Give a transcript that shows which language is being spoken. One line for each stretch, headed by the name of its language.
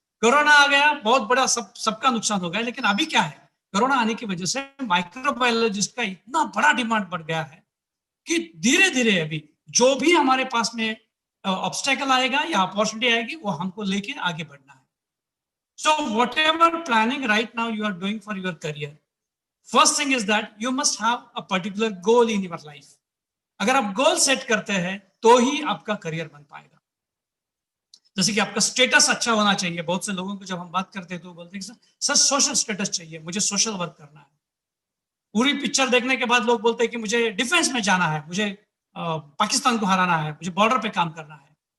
Hindi: Corona आ गया, बहुत बड़ा सबका नुकसान हो गया, लेकिन अभी क्या है? कोरोना आने की वजह से माइक्रोबायोलॉजिस्ट का इतना बड़ा डिमांड बढ़ गया है कि धीरे धीरे अभी जो भी हमारे पास में ऑब्स्टेकल आएगा या अपॉर्चुनिटी आएगी, वो हमको लेके आगे बढ़ना है।
English: So whatever planning right now you are doing for your career, first thing is that you must have a particular goal in your life.
Hindi: अगर आप गोल सेट करते हैं तो ही आपका करियर बन पाएगा। जैसे कि आपका स्टेटस अच्छा होना चाहिए। बहुत से लोगों को जब हम बात करते हैं तो बोलते हैं सर सोशल स्टेटस चाहिए, मुझे सोशल वर्क करना है। पूरी पिक्चर देखने के बाद लोग बोलते हैं कि मुझे डिफेंस में जाना है, मुझे पाकिस्तान को हराना है, मुझे बॉर्डर पे काम करना है।